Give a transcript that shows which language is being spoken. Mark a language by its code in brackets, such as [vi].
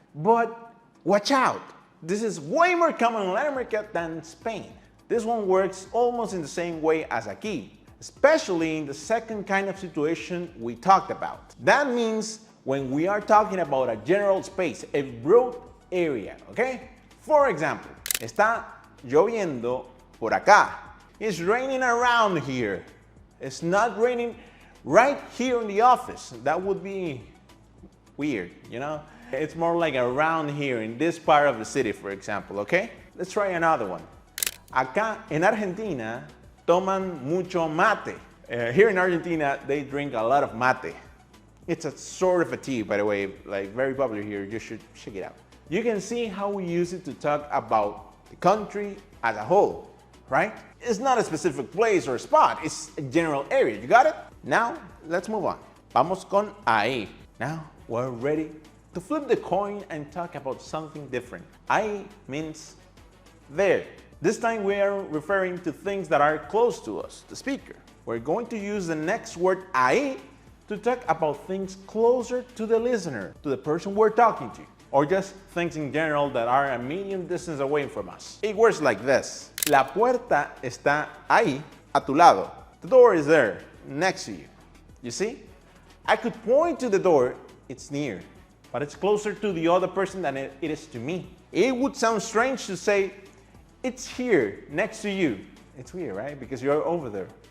[en] But watch out! This is way more common in Latin America than Spain. This one works almost in the same way as aquí, especially in the second kind of situation we talked about. That means when we are talking about a general space, a broad area, okay? For example, [es] está lloviendo por acá. [en] It's raining around here. It's not raining right here in the office. That would be weird, you know? It's more like around here in this part of the city, for example, okay? Let's try another one. [es] Acá en Argentina toman mucho mate. [en] Here in Argentina, they drink a lot of mate. It's a sort of a tea, by the way, like very popular here. You should check it out. You can see how we use it to talk about the country as a whole, right? It's not a specific place or spot, it's a general area. You got it? Now, let's move on. [es] Vamos con ahí. [en] Now, we're ready to flip the coin and talk about something different. Ahí means there. This time we are referring to things that are close to us, the speaker. We're going to use the next word ahí to talk about things closer to the listener, to the person we're talking to, or just things in general that are a medium distance away from us. It works like this. [es] La puerta está ahí, a tu lado. [en] The door is there, next to you. You see? I could point to the door, it's near, but it's closer to the other person than it is to me. It would sound strange to say, it's here, next to you. It's weird, right? Because you're over there.